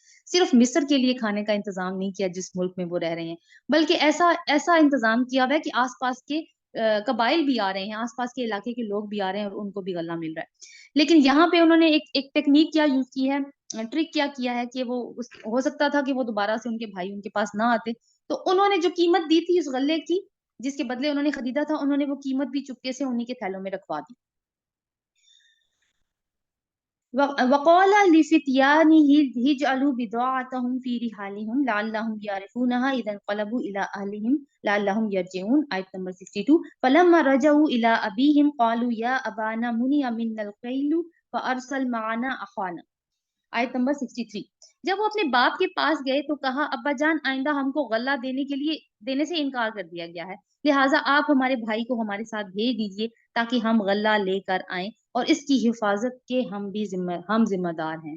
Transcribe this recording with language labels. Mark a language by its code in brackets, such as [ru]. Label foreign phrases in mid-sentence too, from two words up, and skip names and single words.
[hi] सिर्फ मिस्र के लिए खाने का इंतजाम नहीं किया जिस मुल्क में वो रह रहे हैं, बल्कि ऐसा ऐसा इंतजाम किया हुआ है कि आसपास के कबाइल भी आ रहे हैं, आसपास के इलाके के लोग भी आ रहे हैं और उनको भी गल्ला मिल रहा है। लेकिन यहाँ पे उन्होंने एक टेक्निक क्या यूज की है, ट्रिक क्या किया है कि हो सकता था कि वो दोबारा से उनके भाई उनके पास ना आते, तो उन्होंने जो कीमत दी थी उस गल्ले की, जिसके बदले उन्होंने खरीदा था, उन्होंने वो कीमत भी चुपके से उन्हीं के थैलों में रखवा दी। [ar] وقال لفتيانه اجعلوا بضاعتهم في رحالهم لعلهم يعرفونها إذا انقلبوا إلى أهلهم لعلهم يرجعون. [hi] आयत नंबर 62। [ar] فلما رجعوا إلى أبيهم قالوا يا أبانا منع منا الكيل فأرسل معنا أخانا. [hi] आयत नंबर 63। जब वो अपने बाप के पास गए तो कहा, अब्बा जान आइंदा हमको गल्ला देने से इनकार कर दिया गया है, लिहाजा आप हमारे भाई को हमारे साथ भेज दीजिए ताकि हम गल्ला लेकर आएं और इसकी हिफाजत के हम जिम्मेदार हैं।